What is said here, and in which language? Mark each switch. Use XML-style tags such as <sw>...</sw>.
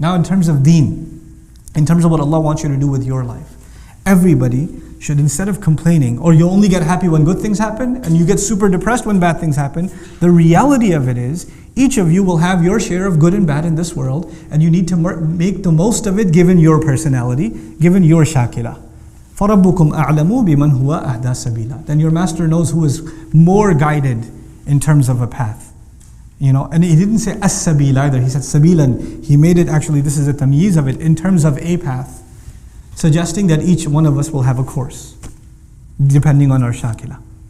<en>Now in terms of deen, in terms of what Allah wants you to do with your life, everybody should, instead of complaining, or you only get happy when good things happen, and you get super depressed when bad things happen, the reality of it is, each of you will have your share of good and bad in this world, and you need to make the most of it given your personality, given your shakila.</en> <ar>فَرَبُّكُمْ أَعْلَمُ بِمَنْ هُوَ أَهْدَى سَبِيلًا.</ar> <en>Then your master knows who is more guided in terms of a path. And he didn't say as-sabil either, he said sabilan. He made it actually, this is a tamyiz of it, in terms of a path, suggesting that each one of us will have a course, depending on our shakila.</en>